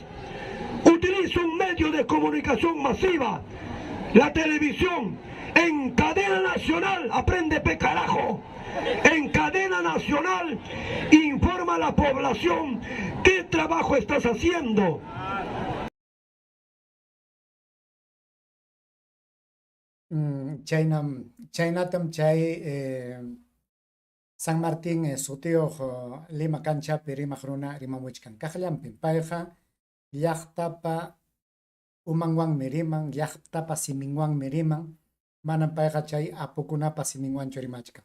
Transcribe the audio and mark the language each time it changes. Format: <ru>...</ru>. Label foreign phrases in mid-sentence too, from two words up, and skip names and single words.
<es>Utiliza un medio de comunicación masiva, la televisión, en cadena nacional, aprende carajo, en cadena nacional, informa a la población qué trabajo estás haciendo.</es> <qu>Chaynatam chay San Martín sutiyuq Lima kanchapi rimaq runa rimamuchkan. Kaqllampim payqa llaqtapa umanwanmi riman, llaqtapa siminwanmi riman, manam payqa chay apukunapa siminwanchu rimachkan.</qu>